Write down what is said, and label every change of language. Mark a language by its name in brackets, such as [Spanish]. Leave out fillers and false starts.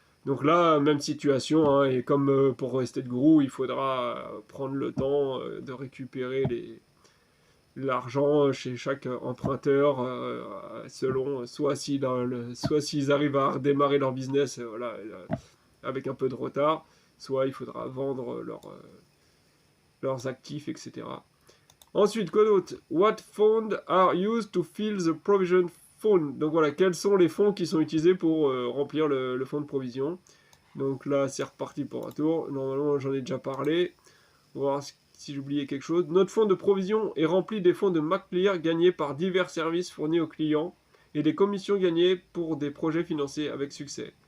[French] Donc là, même situation, hein, et comme pour Estate Guru, il faudra prendre le temps de récupérer l'argent chez chaque emprunteur, selon soit s'ils arrivent à redémarrer leur business voilà, avec un peu de retard, soit il faudra vendre leurs actifs, etc. Ensuite, quoi d'autre? [English] What funds are used to fill the provision fund? [French] Donc voilà, quels sont les fonds qui sont utilisés pour remplir le fonds de provision? Donc là, c'est reparti pour un tour. Normalement, j'en ai déjà parlé. On va voir si j'oubliais quelque chose. Notre fonds de provision est rempli des fonds de MacClear gagnés par divers services fournis aux clients et des commissions gagnées pour des projets financés avec succès.